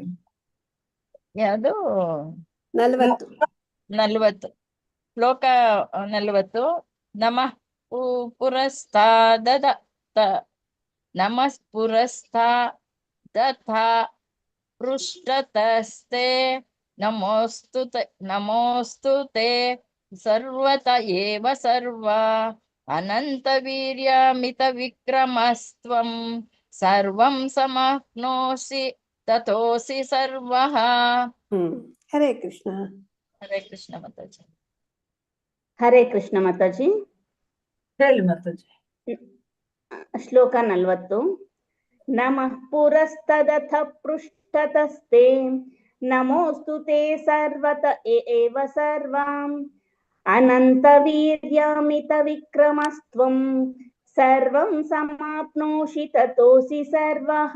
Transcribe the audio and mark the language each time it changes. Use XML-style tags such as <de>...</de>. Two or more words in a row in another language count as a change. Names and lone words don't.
<kn>ಯಾವುದು 40 ಶ್ಲೋಕ 40.</kn> <sa>ನಮಃ ಪುರಸ್ತಾದ ನಮಃ ಪುರಸ್ತಾದಥ ಪೃಷ್ಠತಸ್ತೆ ನಮೋऽस्तु ते ಸರ್ವತ ಏವ ಸರ್ವ ಅನಂತವೀರ್ಯಮಿತ ವಿಕ್ರಮಸ್ತ್ವಂ ಸರ್ವಂ ಸಮಾಪ್ನೋಷಿ ತತೋಸಿ ಸರ್ವಃ.</sa> <kn>ಹರೇ ಕೃಷ್ಣ. ಹರೇ ಕೃಷ್ಣ ಮಾತಾಜಿ. ಹರೇ ಕೃಷ್ಣ ಮಾತಾಜಿ. ಹೇಳಿ ಮಾತಾಜಿ.</kn> <sa>ಶ್ಲೋಕ 40. ನಮಃ ಪುರಸ್ತದಥ ಪೃಷ್ಠತಸ್ತೆ ನಮೋऽस्तु ते ಸರ್ವತ ಏವ ಸರ್ವಾಂ ಅನಂತವೀರ್ಯಮಿತ ವಿಕ್ರಮಸ್ತ್ವಂ ಸರ್ವಂ ಸಮಾಪ್ನೋಷಿ ತತೋಸಿ ಸರ್ವಃ.</sa>